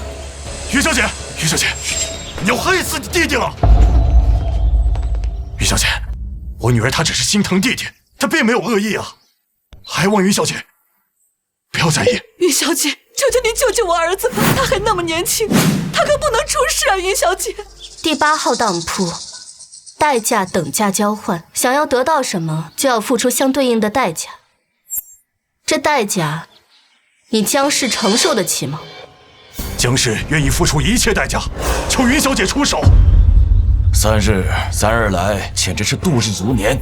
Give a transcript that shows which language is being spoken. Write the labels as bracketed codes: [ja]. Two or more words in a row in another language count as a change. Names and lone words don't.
[zh] 云小姐，云小姐，你要害死你弟弟了！云小姐，我女兒她只是心疼弟弟，她並沒有惡意啊，還望云小姐不要在意。云小姐，求求您救救我兒子吧，他還那麼年輕，他可不能出事啊！云小姐，第8 號當鋪，代價等價交換，想要得到什麼，就要付出相對應的代價。這代價，你姜氏承受得起嗎？姜氏願意付出一切代價，求云小姐出手。 3日來簡直是度日如年。